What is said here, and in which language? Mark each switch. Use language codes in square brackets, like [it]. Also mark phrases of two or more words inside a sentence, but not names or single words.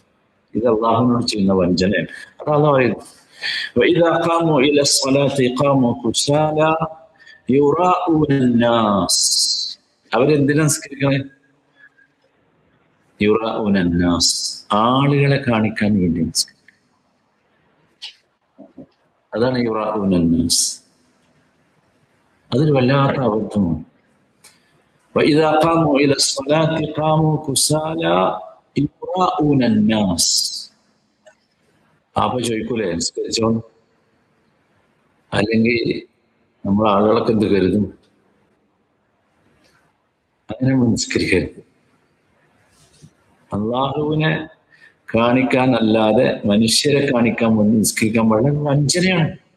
[ml] ഇത് അള്ളാഹുവിനോട് ചെയ്യുന്ന വഞ്ചനയാണ്. അതാണ് പറയുന്നത്, അവരെന്തിനാ നിസ്കരിക്കണേ? [ar] يراءون الناس, [ml] ആളുകളെ കാണിക്കാൻ വേണ്ടി നിസ്കരിക്കും. അതാണ് [ar] يراءون الناس. [ml] അതൊരു വല്ലാത്ത അബദ്ധമാണ്. [ar] وإذا قاموا إلى الصلاة قاموا كسالى يراءون الناس. [ml] അപ്പൊ ചോദിക്കൂലേ, നിസ്കരിച്ചോ? അല്ലെങ്കിൽ നമ്മൾ ആളുകളൊക്കെ എന്ത് കരുതും? അങ്ങനെ നിസ്കരിക്കരുത്. അള്ളാഹുവിനെ കാണിക്കാൻ അല്ലാതെ മനുഷ്യരെ കാണിക്കാൻ വേണ്ടി നിസ്കരിക്കാൻ വളരെ വഞ്ചനയാണ്.